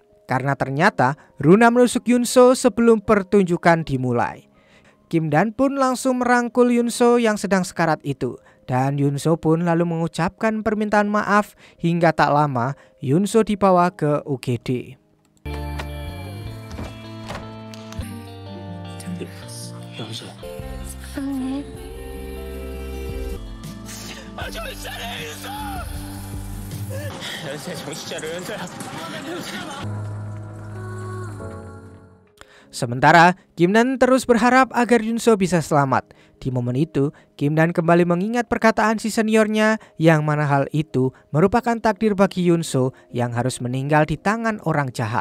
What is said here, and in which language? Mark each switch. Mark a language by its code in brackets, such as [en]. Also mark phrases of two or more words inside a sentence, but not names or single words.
[id] Karena ternyata Runa menusuk Yunso sebelum pertunjukan dimulai. Kim Dan pun langsung merangkul Yunso yang sedang sekarat itu. Dan Yunso pun lalu mengucapkan permintaan maaf hingga tak lama Yunso dibawa ke UGD. [ko] 연서. 사랑해. 연서야 정신 차려 연서야. [id] Sementara Kim Dan terus berharap agar Yunso bisa selamat. Di momen itu, Kim Dan kembali mengingat perkataan si seniornya yang mana hal itu merupakan takdir bagi Yunso yang harus meninggal di tangan orang jahat.